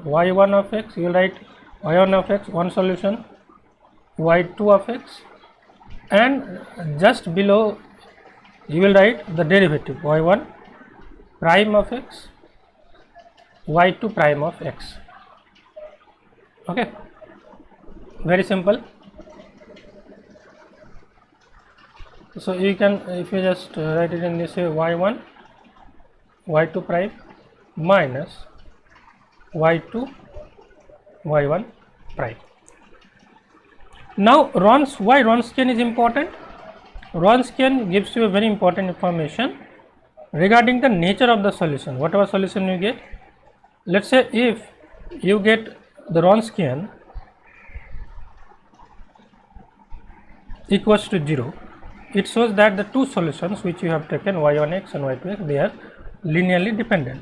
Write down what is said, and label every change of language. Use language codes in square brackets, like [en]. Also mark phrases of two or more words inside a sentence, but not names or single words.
[en] y1 of x, you will write y1 of x, one solution, y2 of x, and just below you will write the derivative y1 prime of x, y2 prime of x. Okay, very simple. So you can, if you just write it in this way, y1 y2 prime minus y2 y1 prime. Now why Wronskian is important? Wronskian gives you a very important information regarding the nature of the solution. Whatever solution you get, let's say if you get the Wronskian equals to 0, it shows that the two solutions which you have taken, y1x and y2x, they are linearly dependent.